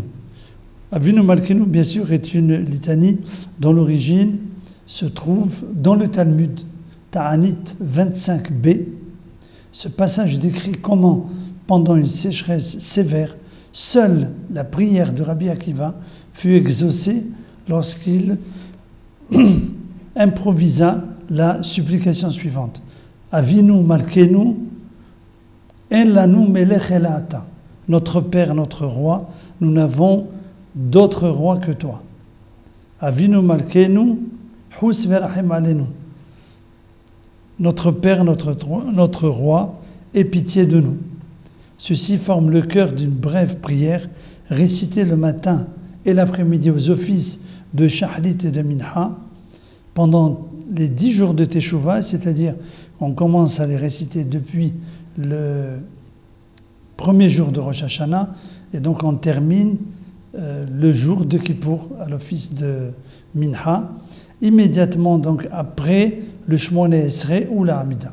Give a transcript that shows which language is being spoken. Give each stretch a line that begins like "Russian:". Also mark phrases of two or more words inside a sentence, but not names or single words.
French: Avinu Malkeinu, bien sûr, est une litanie dont l'origine se trouve dans le Talmud, Ta'anit 25b. Ce passage décrit comment, pendant une sécheresse sévère, seule la prière de Rabbi Akiva fut exaucée lorsqu'il improvisa la supplication suivante.
Hebrew: אבינו מלכנו, אין לנו מלך אלא אתה.
French: Notre Père, notre Roi, nous n'avons d'autre roi que toi.
Hebrew: אבינו מלכנו, חוס ורחם עלינו.
French: Notre Père, notre Roi, aie pitié de nous. Ceci forme le cœur d'une brève prière récitée le matin et l'après-midi aux offices de Shahrit et de Minha pendant les 10 jours de Teshuvah, c'est-à-dire on commence à les réciter depuis le premier jour de Rosh Hashanah et donc on termine le jour de Kippour à l'office de Minha, immédiatement donc après le Shmoneh Esrei ou la Hamida.